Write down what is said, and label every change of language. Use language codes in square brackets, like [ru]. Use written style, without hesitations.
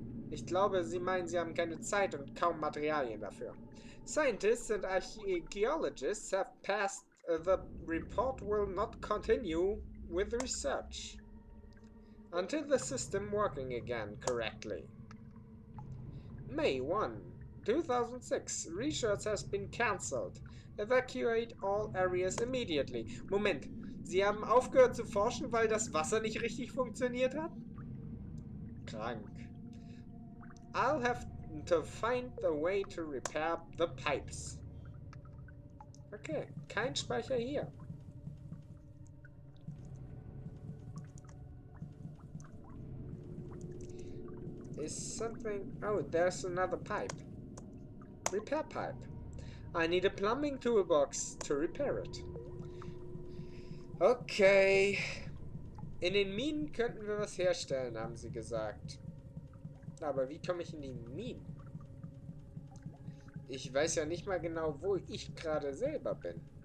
[de] Ich glaube, sie meinen, sie haben keine Zeit und kaum Materialien dafür. [en] Scientists and archaeologists have passed the report will not continue with research until the system working again correctly. May 1, 2006. Research has been cancelled. Evacuate all areas immediately. [de] Moment, sie haben aufgehört zu forschen, weil das Wasser nicht richtig funktioniert hat? Krank. [en] I'll have to find a way to repair the pipes. [de] Okay, kein Speicher hier. [en] Is something... Oh, there's another pipe. Repair pipe. I need a plumbing toolbox to repair it. Okay. [de] In den Minen könnten wir was herstellen, haben sie gesagt. Aber wie komme ich in die Minen? Ich weiß ja nicht mal genau, wo ich gerade selber bin.